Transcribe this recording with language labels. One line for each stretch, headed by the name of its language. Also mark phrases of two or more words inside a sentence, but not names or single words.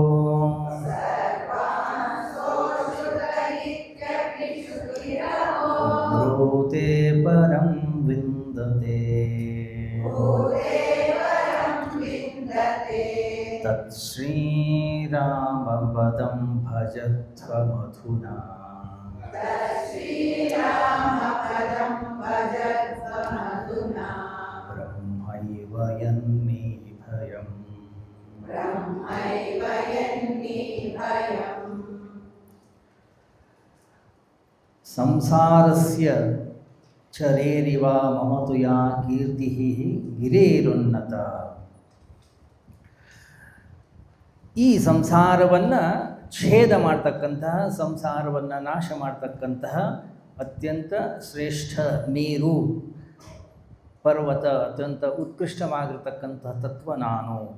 Sanskrit: ಬ್ರೂತೆ ಪರಂ ವಿಂದತೆ ತತ್ ಶ್ರೀರಾಮಪದಂ ಭಜತ್ವ ಮಧುನಾ ಬ್ರಹ್ಮೈವ ಯನ್ಮೇ ಭಯಂ. ಸಂಸಾರಸ್ಯ ಚರೇರಿವ ಮಮ ತುಯಾ ಕೀರ್ತಿಃ ಗಿರೇರುನ್ನತ.
Kannada: ಈ ಸಂಸಾರವನ್ನು ಛೇದ ಮಾಡ್ತಕ್ಕಂತಹ, ಸಂಸಾರವನ್ನು ನಾಶ ಮಾಡ್ತಕ್ಕಂತಹ ಅತ್ಯಂತ ಶ್ರೇಷ್ಠ ನೀರು, ಪರ್ವತ, ಅತ್ಯಂತ ಉತ್ಕೃಷ್ಟವಾಗಿರ್ತಕ್ಕಂತಹ ತತ್ವ ನಾನು.